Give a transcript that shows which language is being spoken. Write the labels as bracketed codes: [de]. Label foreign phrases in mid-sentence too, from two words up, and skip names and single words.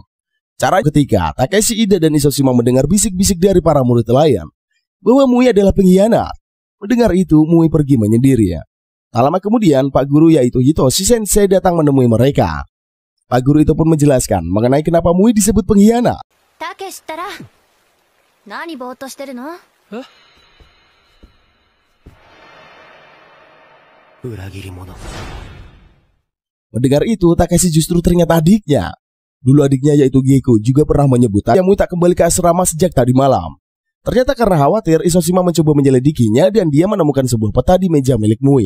[id] Cara ketika Takeshi, Ida, dan Isoshima mendengar bisik-bisik dari para murid lain bahwa Mui adalah pengkhianat. Mendengar itu, Mui pergi menyendiri ya. Tak lama kemudian, Pak Guru yaitu Hitoshi Sensei datang menemui mereka. Pak Guru itu pun menjelaskan mengenai kenapa Mui disebut pengkhianat. [ja] タケシったら、何ぼーっとしてるの? [id] Mendengar itu, Takeshi justru ternyata adiknya. Dulu adiknya yaitu Geiko juga pernah menyebut yang Mui tak kembali ke asrama sejak tadi malam. Ternyata karena khawatir, Isoshima mencoba menyelidikinya dan dia menemukan sebuah peta di meja milik Mui.